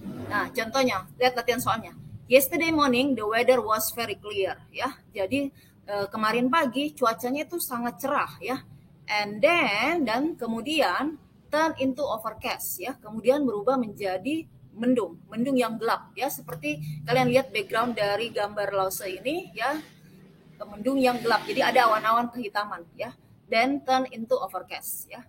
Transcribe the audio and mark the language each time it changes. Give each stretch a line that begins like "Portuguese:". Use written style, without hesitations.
Indonesian: Nah, contohnya, lihat latihan soalnya.
English: Yesterday morning the weather was very clear, ya.
Indonesian: Jadi kemarin pagi cuacanya itu sangat cerah, ya.
English: And then
Indonesian: dan kemudian
English: turn into overcast
Indonesian: ya, kemudian berubah menjadi mendung yang gelap ya, seperti kalian lihat background dari gambar Lause ini ya, mendung yang gelap, jadi ada awan-awan kehitaman ya,
English: then turn into overcast
Indonesian: ya.